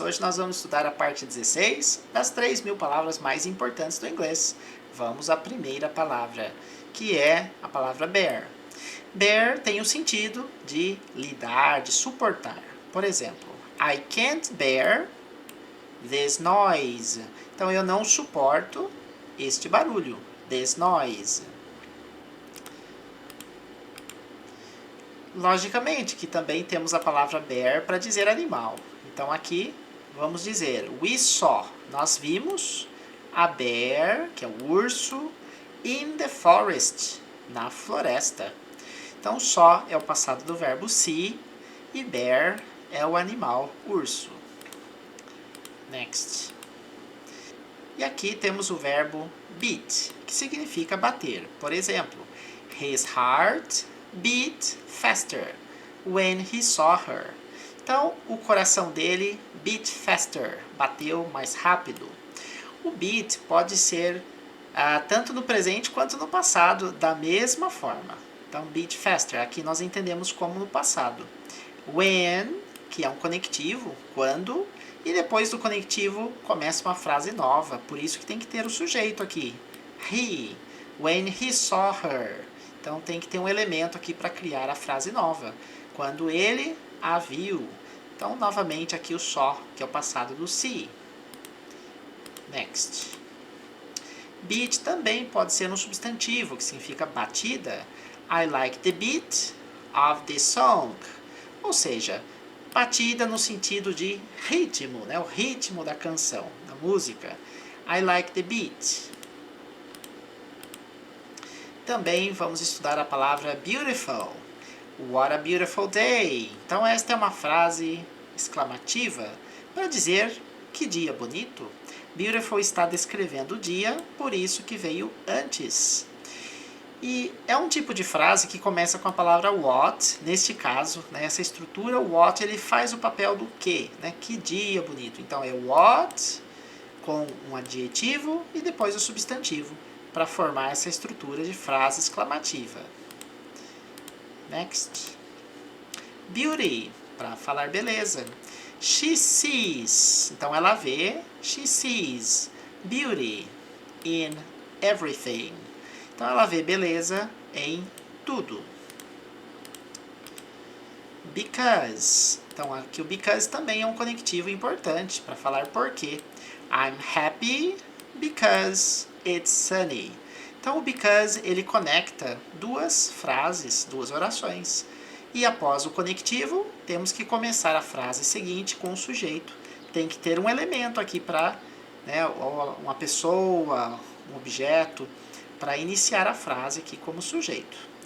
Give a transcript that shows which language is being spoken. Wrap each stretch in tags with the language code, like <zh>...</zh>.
<pt>Hoje nós vamos estudar a parte 16 das 3.000 palavras mais importantes do inglês. Vamos à primeira palavra, que é a palavra bear. Bear tem o sentido de lidar, de suportar. Por exemplo,</pt> <en>I can't bear this noise.</en> <pt>Então, eu não suporto este barulho.</pt> <en>This noise.</en> <pt>Logicamente que também temos a palavra bear para dizer animal. Então aqui vamos dizer</pt> <en>we saw,</en> <pt>nós vimos</pt> <en>a bear,</en> <pt>que é o urso,</pt> <en>in the forest,</en> <pt>na floresta. Então saw é o passado do verbo see e bear é o animal urso. Next. E aqui temos o verbo beat, que significa bater. Por exemplo,</pt> <en>his heart beat faster when he saw her.</en> <pt>Então, o coração dele</pt> <en>beat faster,</en> <pt>bateu mais rápido. O beat pode ser tanto no presente quanto no passado, da mesma forma. Então,</pt> <en>beat faster,</en> <pt>aqui nós entendemos como no passado. When, que é um conectivo, quando, e depois do conectivo começa uma frase nova, por isso que tem que ter o sujeito aqui.</pt> <en>He, when he saw her.</en> <pt>Então tem que ter um elemento aqui para criar a frase nova. Quando ele a viu. Então, novamente, aqui o saw, que é o passado do see. Next. Beat também pode ser um substantivo, que significa batida.</pt> <en>I like the beat of the song.</en> <pt>Ou seja, batida no sentido de ritmo, né? O ritmo da canção, da música.</pt> <en>I like the beat.</en> <pt>Também vamos estudar a palavra beautiful.</pt> <en>What a beautiful day!</en> <pt>Então esta é uma frase exclamativa para dizer que dia bonito. Beautiful está descrevendo o dia, por isso que veio antes. E é um tipo de frase que começa com a palavra what, neste caso, né, essa estrutura what ele faz o papel do que, né? Que dia bonito. Então é what com um adjetivo e depois o substantivo, para formar essa estrutura de frase exclamativa. Next. Beauty, para falar beleza.</pt> <en>She sees,</en> <pt>então ela vê,</pt> <en>she sees beauty in everything.</en> <pt>Então ela vê beleza em tudo. Because, então aqui o because também é um conectivo importante para falar porquê.</pt> <en>I'm happy because it's sunny.</en> <pt>Então o because ele conecta duas frases, duas orações. E após o conectivo, temos que começar a frase seguinte com o sujeito. Tem que ter um elemento aqui para, né, uma pessoa, um objeto, para iniciar a frase aqui como sujeito.</pt>